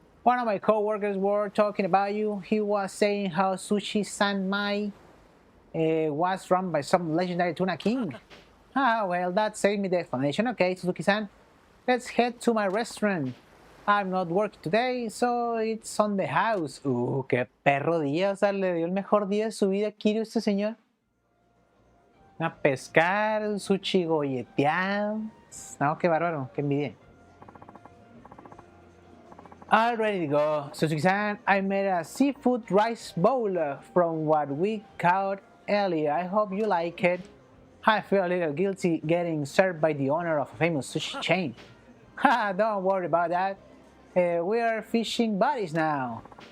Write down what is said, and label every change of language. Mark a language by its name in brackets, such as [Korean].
[English] One of my co-workers were talking about you. He was saying how Sushi Sanmai was run by some legendary Tuna King. Ah, well, that saved me the explanation. Okay, Suzuki-san, let's head to my restaurant. I'm not working today, so it's on the house. [Spanish] Qué perro día. O sea, le dio el mejor día de su vida a Kiryu este señor. A pescar, sushi golleteado. No, qué bárbaro, qué envidia. [English] All ready to go. Suzuki-san, I made a seafood rice bowl from what we caught Ellie, I hope you like it. I feel a little guilty getting served by the owner of a famous sushi chain. Ha, don't worry about that. We are fishing buddies now.